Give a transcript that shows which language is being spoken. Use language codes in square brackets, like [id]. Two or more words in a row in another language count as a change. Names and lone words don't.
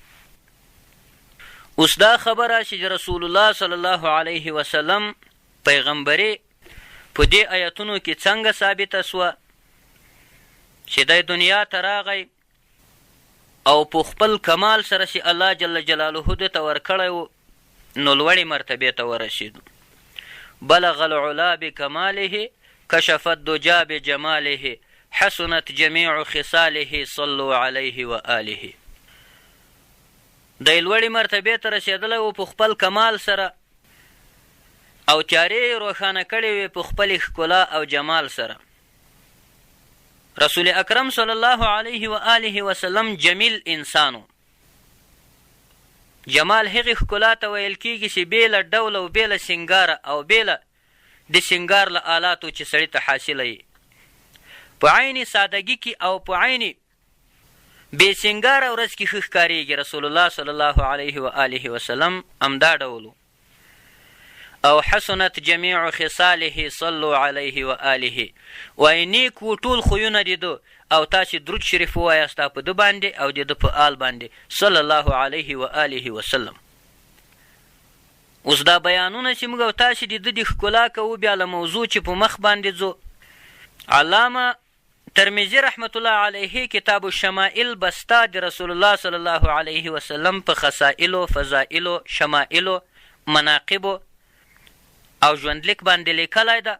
[ps] اوس دا خبره چې د رسول الله [ar] صلی الله علیه وسلم [ps] پیغمبري په دې آیاتونو کې څنګه ثابته سوه چې دی دنیا ته راغی او په خپل کمال سره چې الله [ar] جل جلاله [ps] ده ته ورکړی و نو لوړې مرتبې ته ورسېدو. [ar] بلغ العلا بکماله کشف الدجا بجماله حسنت جمیع خصاله صلوا علیه و آله. [ps] دی لوړې مرتبې ته رسېدلی و په خپل کمال سره او تیارې روښانه کړې وې په خپل ښکلا او جمال سره. رسول اکرم [ar] صلی الله علیه و آله وسلم [ps] جمیل انسانو. جمال هغې ښکلا ته ویل کېږي چې بېله ډوله او بېله سینګاره او بېله د سینګار له آلاتو چې سړي ته حاصله یي. په عین سادګي کې او په عین بې سینګاره ورځ کې ښه ښکارېږي. رسول الله [ar] صلی الله علیه و آله وسلم [ps] همدا ډول او [ar] حسنت جمیع خصاله صلوا علیه و آله. [ps] وایي نیک و ټول خویونه د ده او تاسې درود شریف ووایاسته په ده باندې او د ده په آل باندې [ar] صلی الله علیه و آله وسلم. [ps] اوس دا بیانونه چې موږ او تاسې د ده د ښکلا کوو، بیا له موضوع چې په مخ باندې ځو، علامه ترمذي [ar] رحمت الله علیه [ps] کتاب الشمائل بسته د رسول الله [ar] صلی الله علیه وسلم [ps] په خصائلو، فضائلو، شمائلو، مناقبو او ژوندلیک باندې لیکلی ده.